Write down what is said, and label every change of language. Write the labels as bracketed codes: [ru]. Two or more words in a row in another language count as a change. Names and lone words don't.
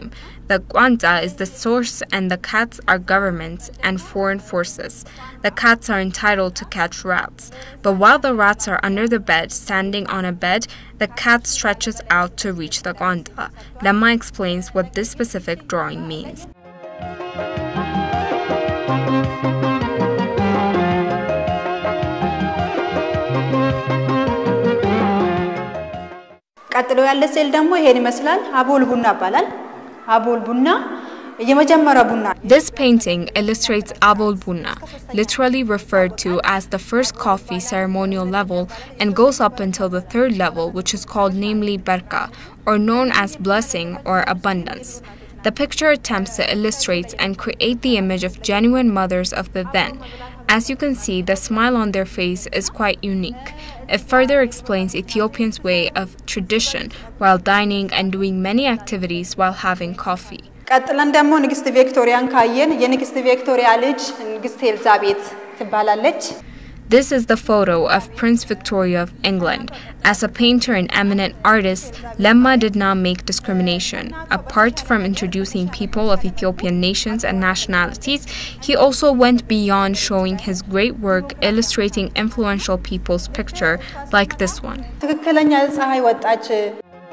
[en] The Quanta is the source and the cats are governments and foreign forces. The cats are entitled to catch rats. But while the rats are under the bed, standing on a bed, the cat stretches out to reach the Quanta. Lemma explains what this specific drawing means. [am] ቀጥሎ ያለ ስዕል ደግሞ ይሄን ይመስላል አቦል ቡና ይባላል አቦል ቡና የመጀመሪያ ቡና [en] This painting illustrates [am] አቦል ቡና, [en] literally referred to as the first coffee ceremonial level and goes up until the third level, which is called namely berka, or known as blessing or abundance. The picture attempts to illustrate and create the image of genuine mothers of the then. As you can see, the smile on their face is quite unique. It further explains Ethiopians' way of tradition while dining and doing many activities while having coffee. [am] ቀጥለን ደግሞ ንግስት ቪክቶሪያን ካየን የንግስት ቪክቶሪያ ልጅ ንግስት ኤልዛቤት ትባላለች [en] This is the photo of Prince Victoria of England. As a painter and eminent artist, Lemma did not make discrimination. Apart from introducing people of Ethiopian nations and nationalities, he also went beyond showing his great work illustrating influential people's picture like this one. [am] ትክክለኛ ፀሐይ ወጣች